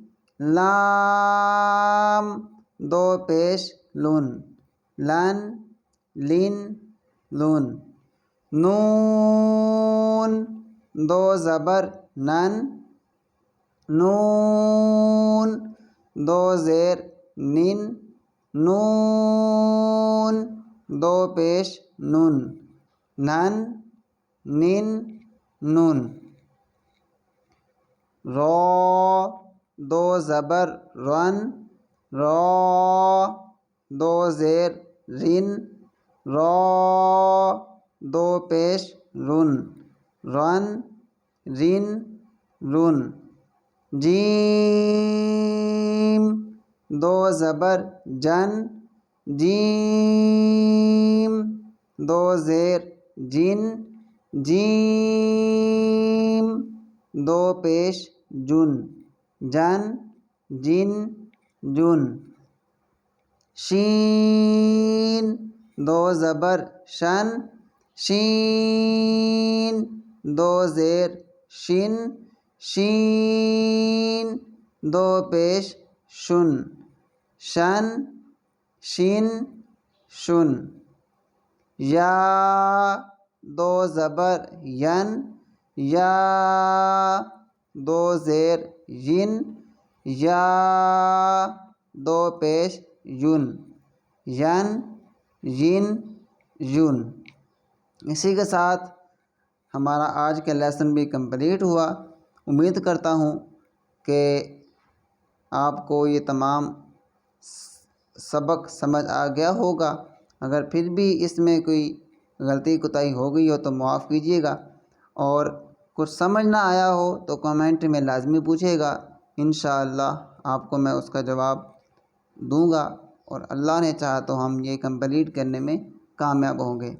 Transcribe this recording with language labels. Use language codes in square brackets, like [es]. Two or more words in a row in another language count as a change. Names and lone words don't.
[ur] لام دو پیش لن، لن لن لن، نون دو زبر نن، نون دو زیر نن، نون دو پیش نن، نن نن نن، را دو زبر رن، را دو زیر رن، را دو پیش رن، رن رن رن، جیم دو زبر جن، جیم دو زیر جن، جیم دو پیش جن، جن جن جن، شین دو زبر شن، شین دو زیر شن، شین دو پیش شن، شن شن شن، یا دو زبر ین، یا دو زیر ین، یا دو پیش یون، ین ین یون۔ اسی کے ساتھ ہمارا آج کا لیسن بھی کمپلیٹ ہوا۔ امید کرتا ہوں کہ آپ کو یہ تمام سبق سمجھ آ گیا ہوگا۔ اگر پھر بھی اس میں کوئی غلطی کوتاہی ہو گئی ہو تو معاف کیجیے گا، اور کچھ سمجھ نہ آیا ہو تو کمنٹ میں لازمی پوچھے گا، [ar] انشاءاللہ [ur] آپ کو میں اس کا جواب دوں گا، اور اللہ نے چاہا تو ہم یہ کمپلیٹ کرنے میں کامیاب ہوں گے۔